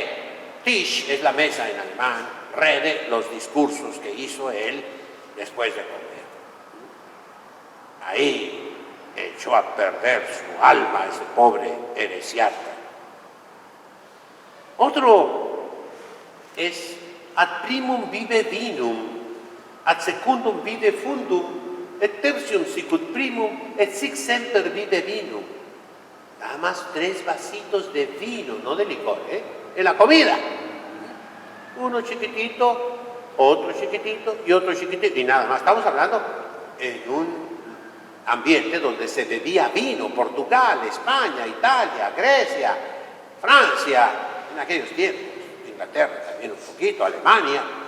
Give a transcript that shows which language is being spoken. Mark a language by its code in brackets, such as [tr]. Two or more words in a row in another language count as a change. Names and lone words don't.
[es] Tisch es la mesa en alemán, Rede, los discursos que hizo él después de comer. Ahí echó a perder su alma ese pobre heresiarca. Otro es: [la] ad primum vive vinum, ad secundum vive fundum, et tertium sicut primum, et sic semper vive vinum. [es] Nada más 3 vasitos de vino, no de licor, en la comida. Uno chiquitito, otro chiquitito y otro chiquitito, y nada más. Estamos hablando en un ambiente donde se bebía vino: Portugal, España, Italia, Grecia, Francia, en aquellos tiempos, Inglaterra también un poquito, Alemania.